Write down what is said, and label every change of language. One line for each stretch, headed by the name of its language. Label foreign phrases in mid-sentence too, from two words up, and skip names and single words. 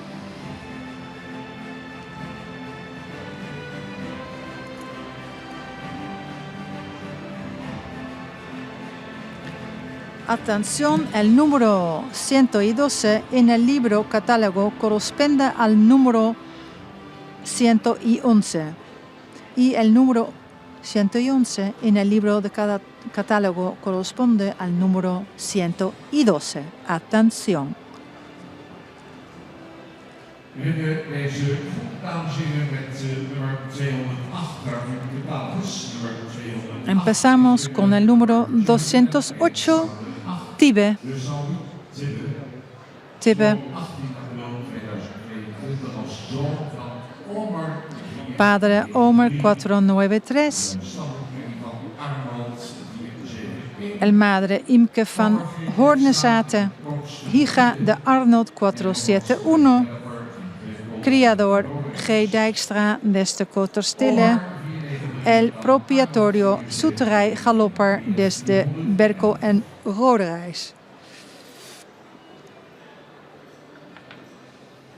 Spanish: Atención, el número 112 en el libro catálogo corresponde al número 111 y el número 111 en el libro de cada catálogo corresponde al número 112. Atención.
Dutch: We hebben deze groep, dames en heren, met nummer 208, daar hebben we catalogus, nummer 208.
Spanish: Empezamos con el número 208, Tibe. Tibe. Padre Omer 493. El madre Imke van Hoornezate, hija de Arnold 471. Criador G. Dijkstra desde Koterstille. El propietario Soeterij Galopper desde Berkel en Roderijs.